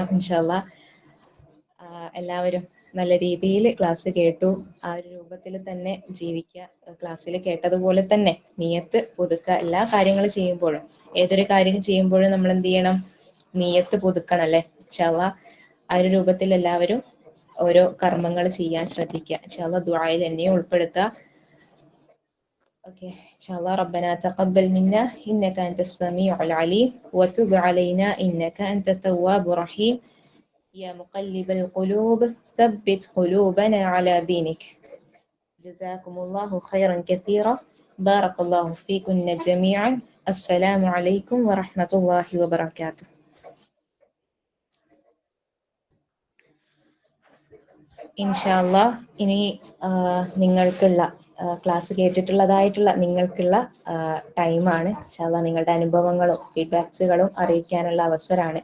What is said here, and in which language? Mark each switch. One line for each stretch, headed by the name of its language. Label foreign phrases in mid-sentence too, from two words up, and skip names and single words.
Arabic: إن شاء الله
Malayalam: എല്ലാവരും നല്ല രീതിയിൽ ക്ലാസ് കേട്ടു, ആ ഒരു രൂപത്തിൽ തന്നെ ജീവിക്കുക. ക്ലാസ്സിൽ കേട്ടതുപോലെ തന്നെ നിയത്ത് പുതുക്കുക. എല്ലാ കാര്യങ്ങളും ചെയ്യുമ്പോഴും, ഏതൊരു കാര്യം ചെയ്യുമ്പോഴും നമ്മൾ എന്ത് ചെയ്യണം? നിയത്ത് പുതുക്കണം അല്ലെ.
Arabic: إن شاء الله
Malayalam: ആ ഒരു രൂപത്തിൽ എല്ലാവരും ഓരോ കർമ്മങ്ങൾ ചെയ്യാൻ ശ്രദ്ധിക്കുക.
Arabic: إن شاء الله
Malayalam: ദുആയിൽ എന്നെയും ഉൾപ്പെടുത്തുക.
Arabic: اوكي ان شاء الله. ربنا تقبل منا انك انت السميع العليم وتب علينا انك انت التواب الرحيم يا مقلب القلوب ثبت قلوبنا على دينك. جزاكم الله خيرا كثيرا. بارك الله فيكن جميعا. السلام عليكم ورحمة الله وبركاته. إن شاء الله
Malayalam: ഇനി നിങ്ങൾക്കുള്ള ക്ലാസ് കേട്ടിട്ടുള്ളതായിട്ടുള്ള നിങ്ങൾക്കുള്ള ടൈമാണ്.
Arabic: إن شاء الله
Malayalam: നിങ്ങളുടെ അനുഭവങ്ങളും ഫീഡ്ബാക്സുകളും അറിയിക്കാനുള്ള അവസരമാണ്.